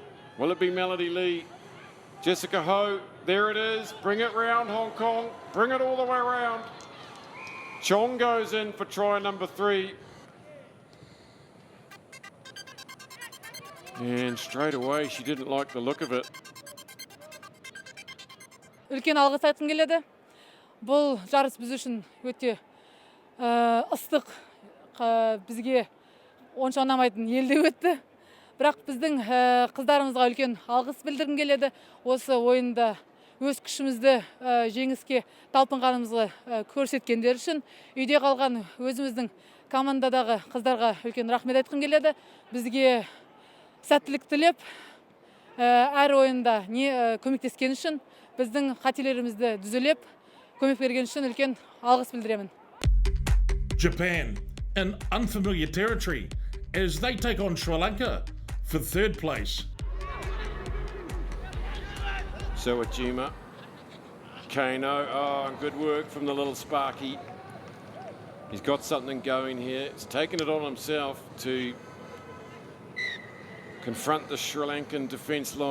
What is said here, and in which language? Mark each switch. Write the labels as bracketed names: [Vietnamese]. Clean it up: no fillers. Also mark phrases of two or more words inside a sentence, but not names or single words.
[English] Will it be Melody Lee? Jessica Ho, there it is. Bring it round, Hong Kong. Bring it all the way around. Chong goes in for try number 3. And straight away, she didn't like the look of it. [Kazakh] Үлкен алғыс айтқым келеді. Бұл жарыс біз үшін өте ыстық, бізге онша ұнамайтын елде өтті. Бірақ біздің қыздарымызға үлкен алғыс білдіргім келеді. Осы ойында өз күшімізді жеңіске талпынғанымызды көрсеткендер үшін үйде қалған өзіміздің командадағы қыздарға үлкен рахмет айтқым келеді. Бізге сәттілік тілеп, әр ойында көмектескен үшін біздің қателерімізді түзелеп, көмек берген үшін үлкен алғыс білдіремін. [English] Japan in unfamiliar territory as they take on Sri Lanka for 3rd place. So Ajima, Kano, good work from the little Sparky. He's got something going here. He's taken it on himself to confront the Sri Lankan defence line.